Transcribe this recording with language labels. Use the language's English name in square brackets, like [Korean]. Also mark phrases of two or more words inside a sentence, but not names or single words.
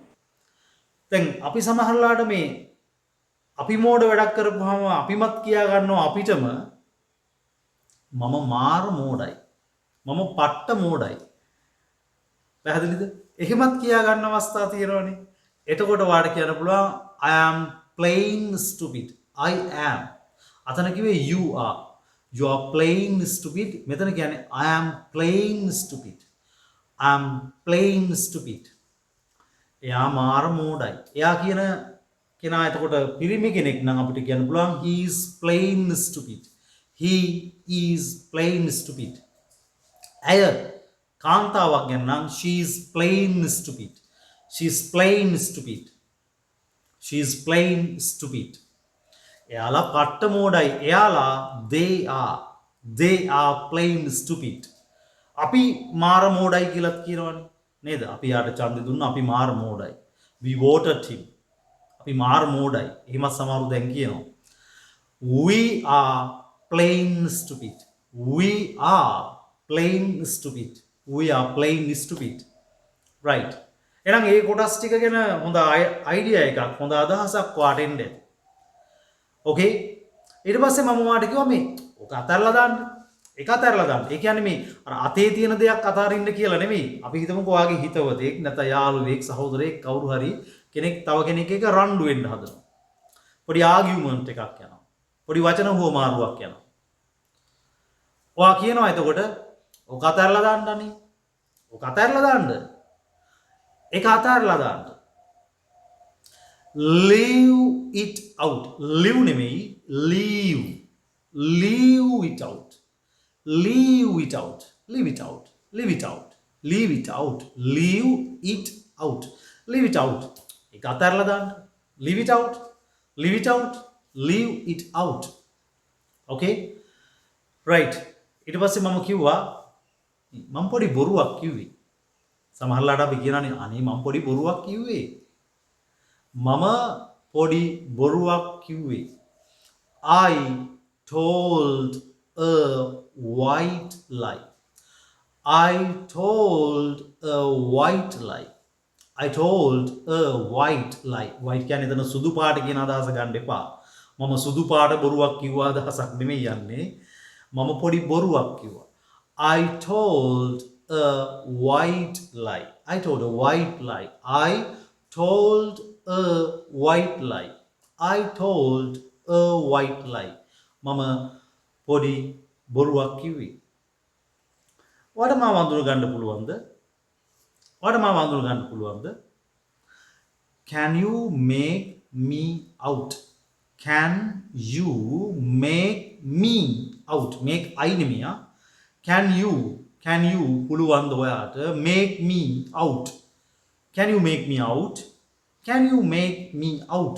[Sinhala] දැන් අපි සමහරලාට මේ අපි මෝඩ වැඩක් කරපුවාම අපිමත් කියා ගන්නවා අපිටම මම මාර මෝඩයි. මම පට්ට මෝඩයි. පැහැදිලිද? එහෙමත් කියා ගන්න අවස්ථා තියෙනවනේ. එතකොට ඔයාට කියන්න පුළුවන් [English] I am plain stupid. I am. [Sinhala] අතන කිව්වේ [English] you are. You are plain stupid. [Sinhala] මෙතන කියන්නේ [English] I am plain stupid. I am plain stupid. [Sinhala] එයා මාර මෝඩයි. එයා කියන කෙනා එතකොට පිරිමි කෙනෙක් නම් අපිට කියන්න පුළුවන් [English] he is plain stupid. He is plain stupid. [Sinhala] ඇය කාන්තාවක් ගැන නම් [English] she is plain stupid. She is plain stupid. She is plain stupid. [Sinhala] එයාලා පට්ට මෝඩයි. එයාලා [English] they are plain stupid. [Sinhala] අපි මාර මෝඩයි කියලාත් කියනවනේ නේද? අපි යාට ඡන්දෙ දුන්නා අපි මාර මෝඩයි. [English] We voted him. [Sinhala] අපි මාර මෝඩයි. එහෙමත් සමහරු දැන් කියනවා. [English] We are plain stupid. We are plain stupid. We are plain stupid. Right. [Sinhala] එහෙනම් මේ කොටස් ටික ගැන හොඳ අයිඩියා එකක්, හොඳ අදහසක් වාට එන්න. ඕකේ. ඊට පස්සේ මම වාට කිව්වා මේ ඔක අතහැරලා දාන්න. ඒක අතහැරලා දාන්න. ඒ කියන්නේ මේ අර අතේ තියෙන දෙයක් අතාරින්න කියලා නෙමෙයි. අපි හිතමුකෝ ඔයාගේ හිතවතෙක් නැත්නම් යාළුවෙක්, සහෝදරයෙක් කවුරු හරි කෙනෙක් තව කෙනෙක් එක රණ්ඩු වෙන්න හදනවා. පොඩි ආගියුමන්ට් එකක් යනවා. පොඩි වචන හුවමාරුවක් යනවා. ඔයා කියනවා එතකොට ඔක අතහැරලා දාන්නනේ. ඔක අතහැරලා දාන්න. ඒක අතහැරලා දාන්න. [English] Leave it out. Leave නෙමෙයි leave. Leave it out. Leave it out. Leave it out. Leave it out. Leave it out. Leave it out. Leave it out. [Sinhala] ඒක අතහැරලා දාන්න. [English] Leave it out. Leave it out. Leave it out. Okay? Right. [Sinhala] ඊට පස්සේ මම කිව්වා මම පොඩි බොරුවක් කිව්වේ. සමහරලාට අපි කියනනේ අනේ මම පොඩි බොරුවක් කිව්වේ. මම පොඩි බොරුවක් කිව්වේ. [English] I told a white lie. I told a white lie. I told a white lie. [Sinhala] White කියන්නේ එතන සුදු පාට කියන අදහස ගන්න එපා. මම සුදු පාට බොරුවක් කිව්වා අදහසක් නෙමෙයි යන්නේ. මම පොඩි බොරුවක් කිව්වා. [English] I told a white lie. I told a white lie. I told a white lie. I told a white lie. [Sinhala] මම පොඩි බොරුවක් කිව්වේ. ඔයාලට මාව අඳුර ගන්න පුළුවන්ද? ඔයාලට මාව අඳුර ගන්න පුළුවන්ද? [English] Can you make me out? Can you make me out? Make I නෙමෙයි. Can you [Sinhala] පුළුවන්ද ඔයාට [English] make me out? Can you make me out? Can you make me out?